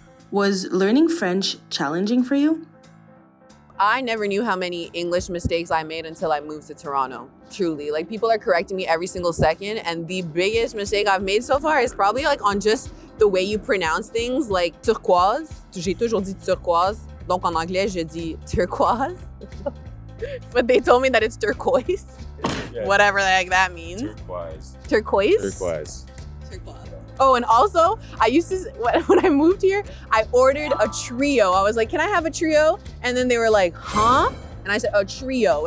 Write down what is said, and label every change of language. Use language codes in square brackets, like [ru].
[en] Was learning French challenging for you? I never knew how many English mistakes I made until I moved to Toronto. Truly, like people are correcting me every single second, and the biggest mistake I've made so far is probably like on just the way you pronounce things, like turquoise. [fr] J'ai toujours dit turquoise, donc en anglais je dis turquoise. [en] But they told me that it's turquoise. Yeah. Whatever the heck that means. Turquoise. Turquoise? Turquoise. Turquoise. Oh, and also, I used to, when I moved here, I ordered a trio. I was like, can I have a trio? And then they were like, huh? And I said, a trio.